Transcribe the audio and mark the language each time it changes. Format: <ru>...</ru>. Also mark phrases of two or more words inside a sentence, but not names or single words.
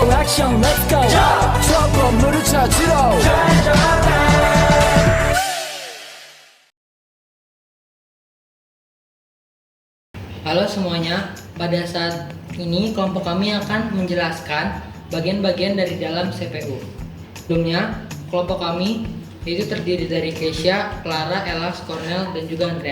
<ko>액션</ko> <en>let's go</en> <ko>저 건물을 찾으러</ko> <id>Halo semuanya, pada saat ini kelompok kami akan menjelaskan bagian-bagian dari dalam CPU. Sebelumnya, kelompok kami itu terdiri dari Keisha, Clara, Elas, Cornel, dan juga Andrea.</id>